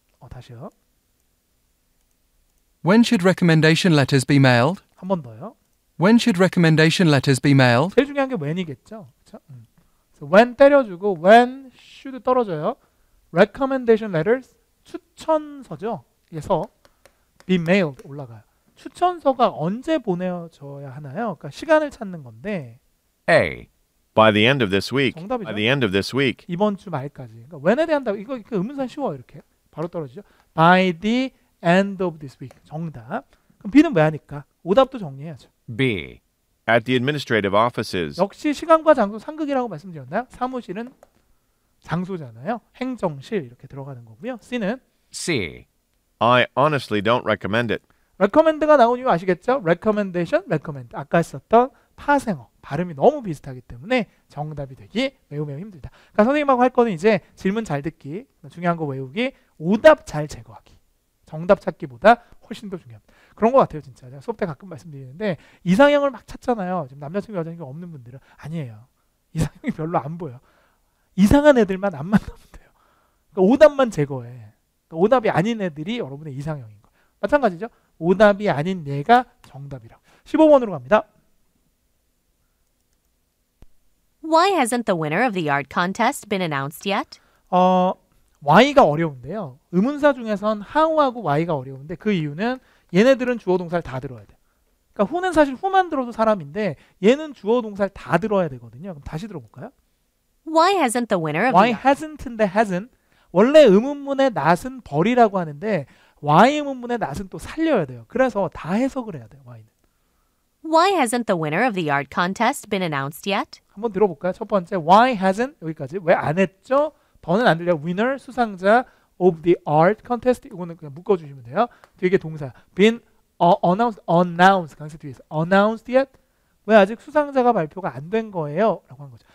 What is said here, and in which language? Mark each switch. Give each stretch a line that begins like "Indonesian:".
Korean: 다시요.
English: When should recommendation letters be mailed?
Korean: 한 번 더요.
English: When should recommendation letters be mailed?
Korean: 제일 중요한 게 when이겠죠. 그렇죠? 그래서 when 때려주고 when should 떨어져요. recommendation letters 추천서죠. 그래서
English: be mailed
Korean: 올라가요. 추천서가 언제 보내져야 하나요? 그러니까 시간을 찾는 건데
English: A. By the end of this week.
Korean: 정답이죠.
English: By the end of this week.
Korean: 이번 주 말까지. 그러니까 when에 대한 답 이거 의문사 쉬워요. 이렇게 바로 떨어지죠.
English: By the end of this week.
Korean: 정답. 그럼 B는 왜 하니까? 오답도 정리해야죠.
English: B. At the administrative offices.
Korean: 역시 시간과 장소 상극이라고 말씀드렸나요? 사무실은 장소잖아요. 행정실 이렇게 들어가는 거고요. C는
English: C. I honestly don't recommend it.
Korean: recommend가 나온 이유 아시겠죠? recommendation, recommend. 아까 했었던 파생어. 발음이 너무 비슷하기 때문에 정답이 되기 매우 힘들다. 그러니까 선생님하고 할 거는 이제 질문 잘 듣기, 중요한 거 외우기, 오답 잘 제거하기. 정답 찾기보다 훨씬 더 중요합니다. 그런 것 같아요, 진짜. 제가 수업 때 가끔 말씀드리는데 이상형을 막 찾잖아요. 지금 남자친구, 여자친구 없는 분들은 아니에요. 이상형이 별로 안 보여. 이상한 애들만 안 만나면 돼요. 그러니까 오답만 제거해. 그러니까 오답이 아닌 애들이 여러분의 이상형인 거. 마찬가지죠. 오답이 아닌 얘가 정답이라고. 15번으로 갑니다.
English: Why hasn't the winner of the art contest been announced yet?
Korean: Y가 어려운데요. 의문사 중에선 how하고 Y가 어려운데 그 이유는 얘네들은 주어 동사를 다 들어야 돼. 그러니까 who는 사실 who만 들어도 사람인데 얘는 주어 동사를 다 들어야 되거든요. 그럼 다시 들어볼까요?
English: Why hasn't the winner of Why the
Korean: hasn't인데 hasn't 원래 의문문의 not은 벌이라고 하는데 Y 의문문의 not은 또 살려야 돼요. 그래서 다 해석을 해야 돼요. Y는.
English: Why hasn't the winner of the art contest been announced yet?
Korean: 한번 들어볼까요? 첫 번째
English: Why hasn't
Korean: 여기까지 왜 안 했죠? 더는 안 들려. Winner 수상자
English: of the art contest
Korean: 이거는 그냥 묶어주시면 돼요. 뒤에 동사
English: been announced
Korean: 강세 뒤에서
English: announced yet
Korean: 왜 아직 수상자가 발표가 안 된 거예요? 라고 한 거죠.